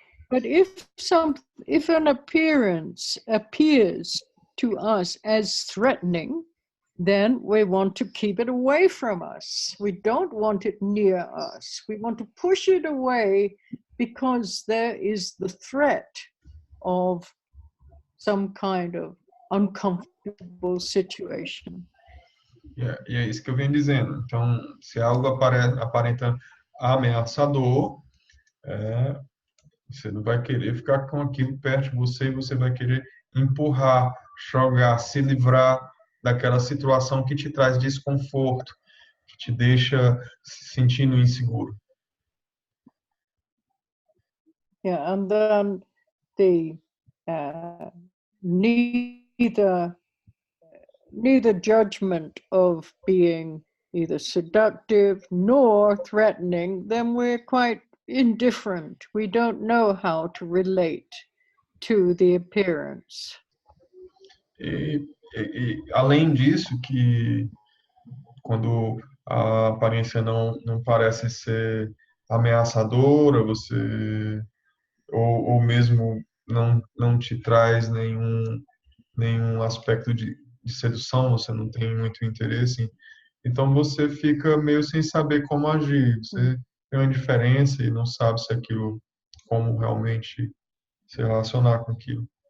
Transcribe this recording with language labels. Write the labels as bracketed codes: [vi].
[en] But if an appearance appears to us as threatening, then we want to keep it away from us. We don't want it near us. We want to push it away because there is the threat of some kind of uncomfortable situation. [pt] E é isso que eu venho dizendo. Então, se algo aparenta ameaçador, você não vai querer ficar com aquilo perto de você e você vai querer empurrar, jogar, se livrar daquela situação que te traz desconforto, que te deixa se sentindo inseguro. [en] Yeah, and then the neither judgment of being either seductive nor threatening, then we're quite indifferent. We don't know how to relate to the appearance. [pt] E além disso, que quando a aparência não parece ser ameaçadora, ou mesmo não te traz nenhum aspecto de sedução, você não tem muito interesse, então você fica meio sem saber como agir, você tem uma indiferença e não sabe se aquilo, como realmente se relacionar com aquilo.